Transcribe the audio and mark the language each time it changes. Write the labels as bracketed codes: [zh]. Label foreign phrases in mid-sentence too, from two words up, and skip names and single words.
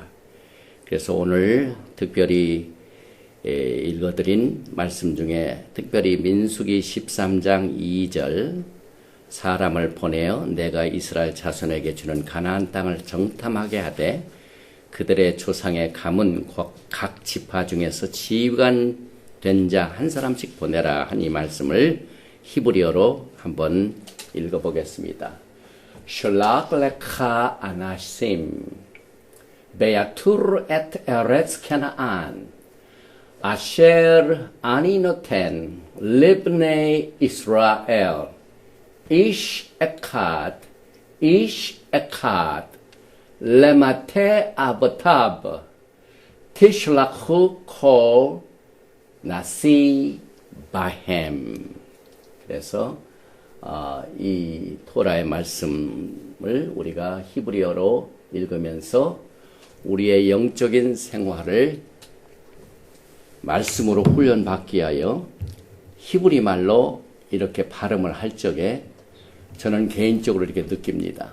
[ko] 그래서 오늘 특별히 읽어드린 말씀 중에 특별히 민수기 13장 2절 사람을 보내어 내가 이스라엘 자손에게 주는 가나안 땅을 정탐하게 하되 그들의 조상의 가문 각 지파 중에서 지휘관 된 자 한 사람씩 보내라 한 이 말씀을 히브리어로 한번 읽어보겠습니다. [he] שלח לך אנשים ויתורו את ארץ כנען אשר אני נותן לבני ישראל איש אחד למטה אבותיו תשלחו כל נשיא בהם. [ko] 그래서 이 토라의 말씀을 우리가 히브리어로 읽으면서 우리의 영적인 생활을 말씀으로 훈련받기 위하여 히브리 말로 이렇게 발음을 할 적에 저는 개인적으로 이렇게 느낍니다.